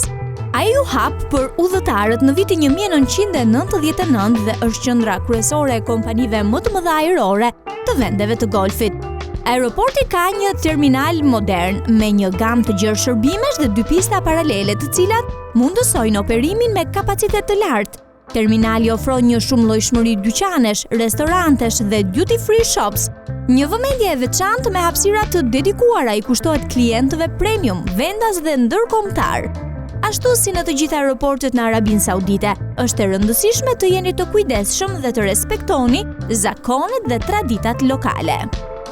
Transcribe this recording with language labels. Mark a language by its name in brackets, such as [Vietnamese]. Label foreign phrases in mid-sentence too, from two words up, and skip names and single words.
[Albanian] Ai u hap për udhëtarët në vitin 1999 dhe është qendra kryesore e kompanive më të mëdha ajrore të vendeve të Golfit. Aeroporti ka një terminal modern me një gamë të gjerë shërbimesh dhe 2 pista paralele të cilat mundësojnë operimin me kapacitet të lartë. Terminali ofron një shumëllojshmëri dyqanesh, restorantesh dhe [English] duty free shops. [Albanian] Një vëmendje e veçantë me hapësira të dedikuara i kushtohet klientëve premium, vendas dhe ndërkombëtar. Ashtu si në të gjitha aeroportet në Arabinë Saudite, është e rëndësishme të jeni të kujdesshëm dhe të respektoni zakonet dhe traditat lokale.